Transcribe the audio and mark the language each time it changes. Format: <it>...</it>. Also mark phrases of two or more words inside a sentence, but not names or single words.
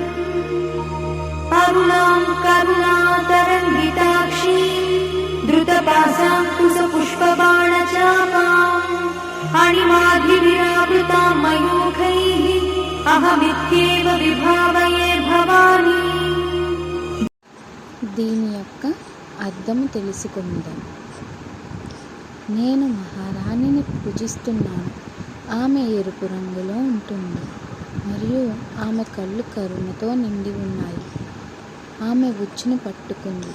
<sa>अरुणां करुणातरङ्गिताक्षी धृतपाशाङ्कुशपुष्पबाणचापाम् अणिमाधिविरावृतां मयूखैः अहमित्येव विभावये भवानी।</sa> <te>దీని యొక్క అర్థము తెలుసుకుందాం. నేను మహారాణిని పూజిస్తున్నాను. ఆమె ఎరుపు రంగులో ఉంటుంది మరియు ఆమె కళ్ళు కరుణతో నిండి ఉన్నాయి. ఆమె ఉచ్చును పట్టుకుంది.</te>